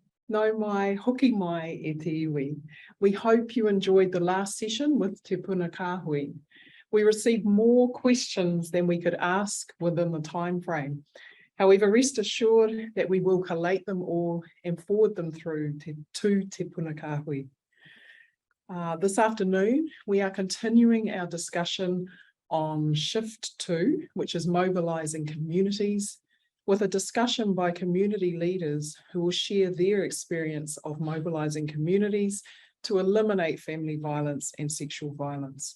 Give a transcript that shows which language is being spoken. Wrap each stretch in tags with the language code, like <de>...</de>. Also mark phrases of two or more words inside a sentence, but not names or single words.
<mi>No mai, hoki mai e te iwi.</mi> <en>We hope you enjoyed the last session with Te Puna Kāhui. We received more questions than we could ask within the time frame. However, rest assured that we will collate them all and forward them through to Te Puna Kāhui. This afternoon, we are continuing our discussion on Shift 2, which is mobilising communities, with a discussion by community leaders who will share their experience of mobilising communities to eliminate family violence and sexual violence.</en>